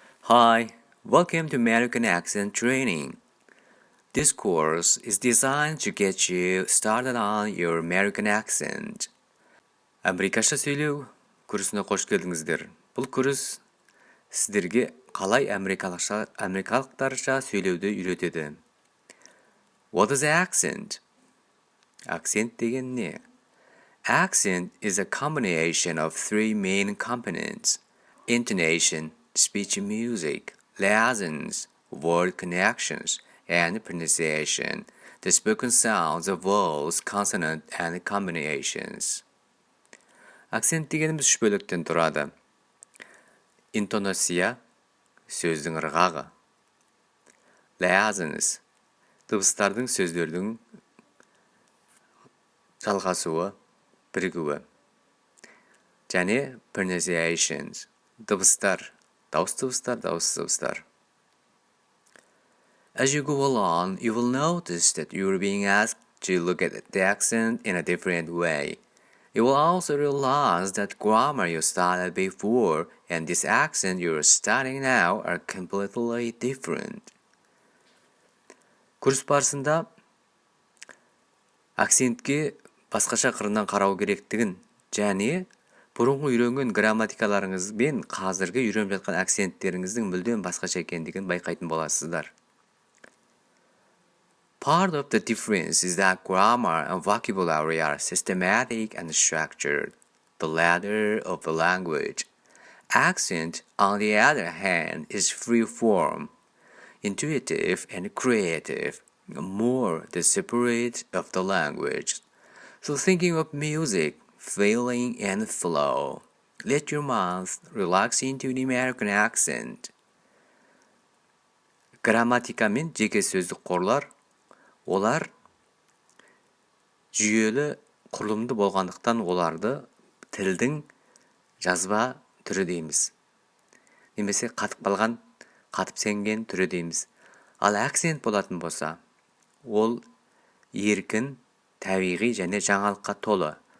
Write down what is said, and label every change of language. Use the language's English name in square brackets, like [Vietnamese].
[English] Hi, welcome to American Accent Training. This course is designed to get you started on your American accent. [Kazakh] Америкаша сөйлеу курсына қош келдіңіздер. Бұл курс сіздерге қалай америкалықтарша сөйлеуді үйретеді. [English] What is accent? [Kazakh] Акцент деген не? [English] Accent is a combination of three main components: intonation, speech and music, liaisons, word connections, and pronunciation, the spoken sounds of vowels, consonant, and combinations. [Kazakh] Акцент дегеніміз үш бөліктен тұрады. Интонация, сөздің ырғағы. Liaisons, дыбыстардың сөздердің жалғасуы, бірігуі. Және pronunciations, дыбыстар, дауыс дыбыстар. [English] As you go along, you will notice that you are being asked to look at the accent in a different way. You will also realize that grammar you studied before and this accent you are studying now are completely different. [Kazakh] Курс барысында акцентке басқаша қырынан қарау керектігін және бұрынғы үйренген грамматикаларыңыз бен қазіргі үйреніп жатқан акценттеріңіздің мүлдем басқаша екендігін байқайтын боласыздар. [English] Part of the difference is that grammar and vocabulary are systematic and structured, the latter of the language. Accent, on the other hand, is free-form, intuitive and creative, more the separate of the language. So thinking of music, feeling and flow, let your mouth relax into the American accent. [Kazakh] Грамматика мен жеке сөздік қорлар олар жүйелі құрылымды болғандықтан оларды тілдің жазба түрі дейміз. Немесе қатып қалған, қатып сенген түрі дейміз. Ал акцент болатын болса, ол еркін, табиғи және жаңалыққа толы.